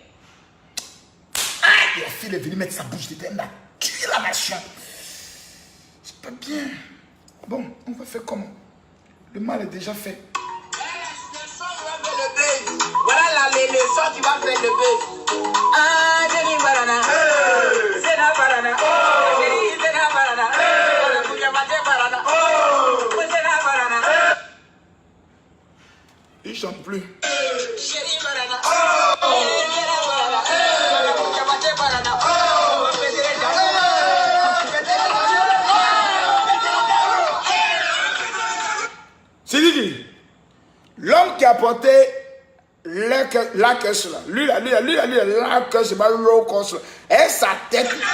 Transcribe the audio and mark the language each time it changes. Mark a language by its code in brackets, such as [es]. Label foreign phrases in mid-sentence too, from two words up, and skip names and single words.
[fr] Ah, la fille est venue mettre sa bouche dedans, elle a tué la nation. C'est pas bien. Bon, on va faire comment? Le mal est déjà fait. Voilà les leçons, tu vas faire le bœuf. Ah, Jenny Barana. Zena Barana. Jenny Zena Barana. Barana. Zena Barana. Il chante plus. Jenny Barana. Zena Barana. Barana. Sidiki, l'homme qui a porté la caisse là, lui, la caisse, c'est pas low cost là, et sa tête.